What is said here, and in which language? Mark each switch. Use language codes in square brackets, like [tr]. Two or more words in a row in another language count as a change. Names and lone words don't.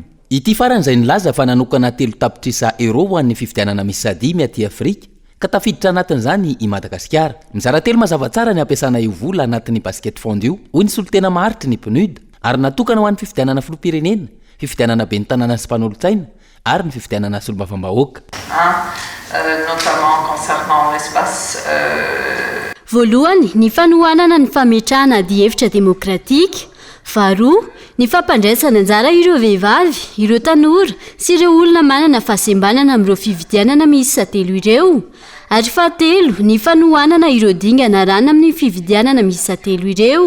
[mg] Ity farany izay nilaza fa nanokana 3 tapitrisa euro ho an'ny fifidianana misy adimy aty Afrika, ka tafiditra anatin'izany i Madagasikara. Mizara telo mazava tsara ny ampiasana io vola anatin'ny [en] basket fond [mg] io, hoy ny solotena maharitra ny PNUD, ary natokana ho an'ny fifidianana filoham-pirenena, fifidianana ben'ny tanàna sy mpanolontsaina ary ny fifidianana solombavambahoaka. [fr] Notamment concernant l'espace [mg] voalohany ny fanohanana ny fametrahana adi-hevitra demokratika, faharoa ny fampandraisana anjara ireo vehivavy, ireo tanora sy ireo olona manana fahasembanana amin'ireo fifidianana miisa telo ireo, ary fahatelo ny fanohanana ireo dingana rano amin'ny fividianana miisa telo ireo.